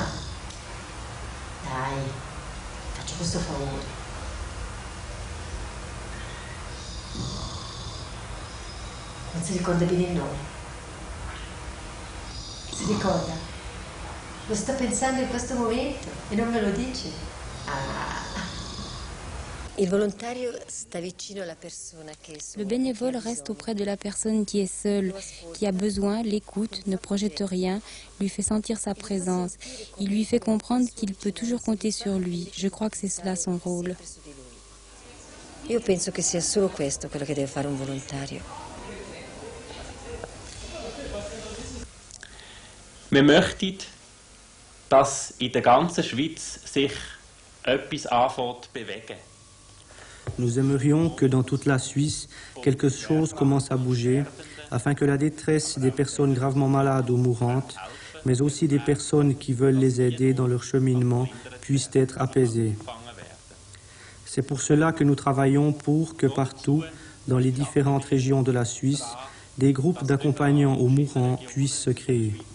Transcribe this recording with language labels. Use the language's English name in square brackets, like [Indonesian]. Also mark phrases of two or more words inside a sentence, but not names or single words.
[Italian] Dai, faccio questo favore. Non si ricorda bene il nome. Si ricorda? Lo sta pensando in questo momento e non me lo dice. [French] Le bénévole reste auprès de la personne qui est seule, qui a besoin, l'écoute, ne projette rien, lui fait sentir sa présence. Il lui fait comprendre qu'il peut toujours compter sur lui. Je crois que c'est cela son rôle. [Italian] Io penso che sia solo questo quello che deve fare un volontario. [German] Wir möchten, dass in der ganzen Schweiz sich etwas anfängt zu bewegen. [French] Nous aimerions que dans toute la Suisse, quelque chose commence à bouger, afin que la détresse des personnes gravement malades ou mourantes, mais aussi des personnes qui veulent les aider dans leur cheminement, puisse être apaisée. C'est pour cela que nous travaillons pour que partout, dans les différentes régions de la Suisse, des groupes d'accompagnants aux mourants puissent se créer.